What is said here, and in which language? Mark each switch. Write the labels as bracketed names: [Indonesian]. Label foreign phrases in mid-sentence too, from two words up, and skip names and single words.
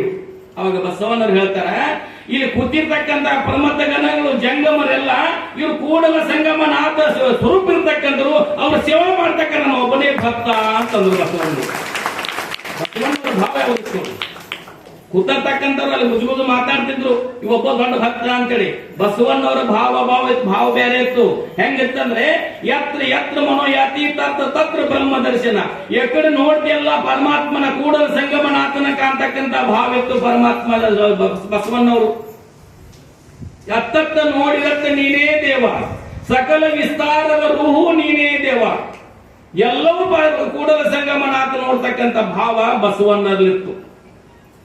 [Kannada] ಅವಾಗ ಬಸವಣ್ಣರು ಹೇಳ್ತಾರ, ಇಲ್ಲಿ ಕೂತಿರ್ತಕ್ಕಂಥ ಪ್ರಮಥ ಗಣಗಳು ಜಂಗಮರೆಲ್ಲ ಇವ್ರು ಕೂಡಲ ಸಂಗಮ ನಾಥ ಸ್ವರೂಪ ಇರ್ತಕ್ಕಂಥವ್ರು, ಅವ್ರ ಸೇವೆ ಮಾಡ್ತಕ್ಕಂಥ ನಾನು ಒಬ್ಬನೇ ಭಕ್ತ ಅಂತಂದ್ರು ಬಸವಣ್ಣರು. ಬಸವಣ್ಣರ ಭಾವ ಯಾವುದು? ಕೂತರ್ತಕ್ಕಂಥವ್ರು ಅಲ್ಲಿ ಮುಜುಗುಜು ಮಾತಾಡ್ತಿದ್ರು, ಇವೊಬ್ಬ ದೊಡ್ಡ ಭಕ್ತ ಅಂತೇಳಿ. ಬಸವಣ್ಣವರ ಭಾವ ಬೇರೆ ಇತ್ತು. ಹೆಂಗಿತ್ತಂದ್ರೆ [Sanskrit] ಯತ್ರ ಮನೋಯಾತಿ ತತ್ರ ಬ್ರಹ್ಮ ದರ್ಶನ. [Kannada] ಎಕಡೆ ನೋಡ್ತಿಯಲ್ಲ ಪರಮಾತ್ಮನ ಕೂಡಲ ಸಂಗಮನಾಥನ ಕಾಣ್ತಕ್ಕಂಥ ಭಾವ ಇತ್ತು ಪರಮಾತ್ಮ ಬಸವಣ್ಣವರು. ಎತ್ತ ನೋಡಿದತ್ತ ನೀನೇ ದೇವ, ಸಕಲ ವಿಸ್ತಾರದ ರೂಹು ನೀನೇ ದೇವ. ಎಲ್ಲವೂ ಕೂಡಲ ಸಂಗಮನಾಥ ನೋಡ್ತಕ್ಕಂಥ ಭಾವ ಬಸವಣ್ಣರಲ್ಲಿತ್ತು.